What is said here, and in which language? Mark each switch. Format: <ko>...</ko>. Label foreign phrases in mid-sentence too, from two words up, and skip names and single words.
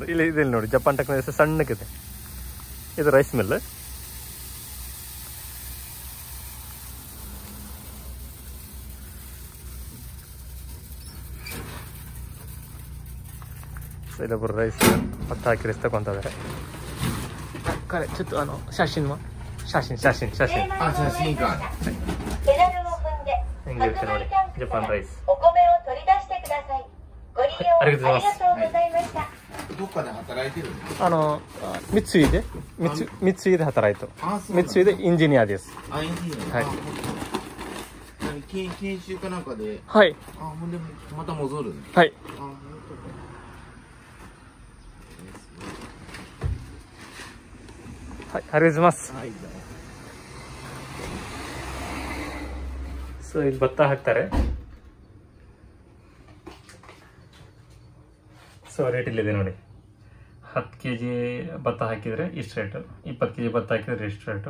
<kn>ಇಲ್ಲಿ ನೋಡಿ, ಜಪಾನ್ ಟೆಕ್ನಾಲಜಿ ಎಷ್ಟು ಸಣ್ಣಕ್ಕಿದೆ. ಇದು</kn> <en>rice mill.</en> <kn>ಸೊ ಇಲ್ಲೊಬ್ಬರು ರೈಸ್ ಹೊತ್ತು ಹಾಕಿ ರೈಸ್ ತಗೊತಿದ್ದಾರೆ.</kn> <ja>ちょっと写真は写真</ja> <kn>ಹೆಂಗಿರುತ್ತೆ ನೋಡಿ ಜಪಾನ್ ರೈಸ್.</kn> <ja>ありがとうございます。どっかで働いてる三井で働いて、三井でエンジニアです。あ、エンジニア。はい。研修かなんかで。はい。あ、ほんでまた戻る。はい。はい、ありがとうございます。はい。</ja> <kn>ಸೊ ಇಲ್ಲಿ ಭತ್ತ ಹಾಕ್ತಾರೆ. ಸೊ ರೇಟ್ ಇಲ್ಲಿದೆ ನೋಡಿ. 10 kg ಭತ್ತ ಹಾಕಿದರೆ ಇಷ್ಟು ರೇಟು, 20 kg ಭತ್ತ ಹಾಕಿದರೆ ಇಷ್ಟು ರೇಟು.</kn>